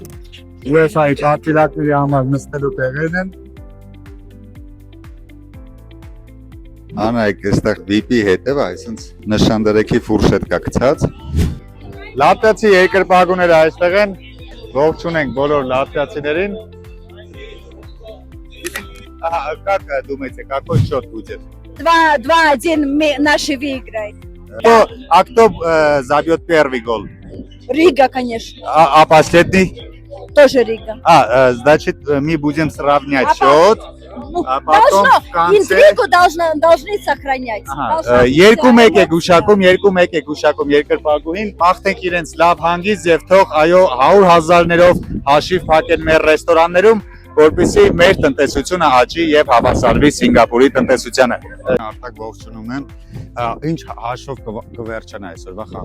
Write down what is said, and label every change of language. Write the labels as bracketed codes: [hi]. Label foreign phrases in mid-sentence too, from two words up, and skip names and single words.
[hy] UEFA-ի պատվիրակների համար նստելու տեղերն են։ Անայք, այստեղ VIP-ի հետև, այսինքն նշանդրեքի ֆուրշետ կա գցած։ Լատվիացի երկրպագուները այստեղ են, ողջունենք բոլոր латвийцիներին։ [ru] Как думаете, какой счет будет? 2-1 наши выиграют. А кто забьет первый гол? Рига, конечно. А последний? Тоже Рига. Значит, мы будем сравнять счет. А потом в конце... Интригу должны сохранять. [hy] Երկու մեկ է գուշակում երկրպագուին, մաղթենք իրենց լավ հանգիստ եւ թող այո 100,000-ներով հաշիվ փակեն մեր ռեստորաններում, որպեսզի մեր տնտեսությունը աճի եւ հավասարվի Սինգապուրի տնտեսությանը։ Արտակ ողջունում եմ։ Ինչ հաշվով կվերջանա այսօրվա խաղը։